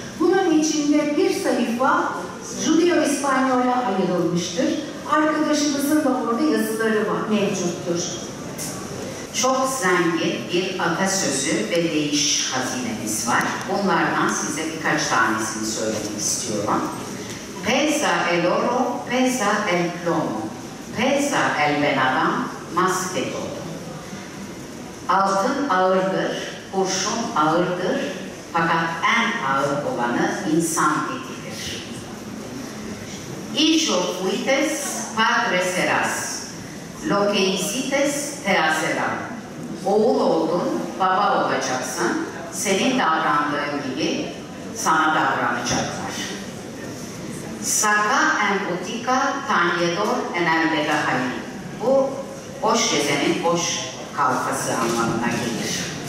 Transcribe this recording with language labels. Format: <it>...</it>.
<tr>Bunun içinde bir sayfa Judeo-İspanyol'a ayrılmıştır. Arkadaşımızın da orada yazıları mevcuttur. Çok zengin bir atasözü ve deyiş hazinemiz var. Bunlardan size birkaç tanesini söylemek istiyorum.</tr> <lad>Pesa el oro, pesa el plomo, pesa el benadam, más que todo.</lad> <tr>Altın ağırdır, kurşun ağırdır, fakat en ağır olanı insan etidir.</tr> <lad>Hijo fuites, padre serás. Lo que hicites te hacerán.</lad> <tr>Oğul oldun, baba olacaksın. Senin davrandığın gibi sana davranacaklar.</tr> <lad>Saca en botica tañedor en el vegahayi.</lad> <tr>Bu boş gezenin boş kalfası anlamına gelir.</tr>